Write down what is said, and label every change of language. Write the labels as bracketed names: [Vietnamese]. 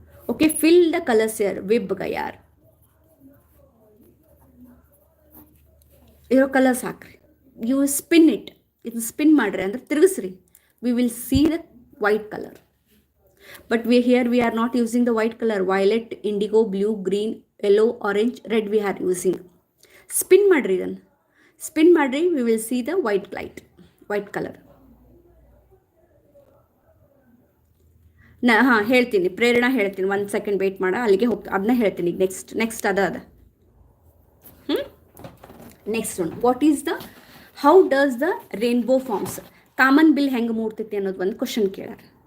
[English] Okay, fill the colors here. [Kannada] VIBGYOR ಇರೋ colours ಹಾಕ್ರಿ. [English] You spin it. [Kannada] ಇದು spin ಮಾಡ್ರಿ ಅಂದ್ರೆ ತಿರುಗಿಸ್ರಿ. [English] We will see the white colour. But we are not using the white color. Violet, indigo, blue, green, yellow, orange, red we are using. [Kannada] Spin ಮಾಡ್ರಿ ಇದನ್ನು. Spin ಮಾಡ್ರಿ, [English] we will see the white light, white color. [Kannada] ಹೇಳ್ತೀನಿ, ಪ್ರೇರಣಾ ಹೇಳ್ತೀನಿ, 1 second wait ಮಾಡ, ಅಲ್ಲಿಗೆ ಅದನ್ನ ಹೇಳ್ತೀನಿ. [English] next ಅದ next one, what is the how does the rainbow forms, [Kannada] common bill ಹೆಂಗೆ ಮೂಡ್ತೈತಿ ಅನ್ನೋದು ಒಂದು ಕ್ವಶನ್ ಕೇಳಾರ.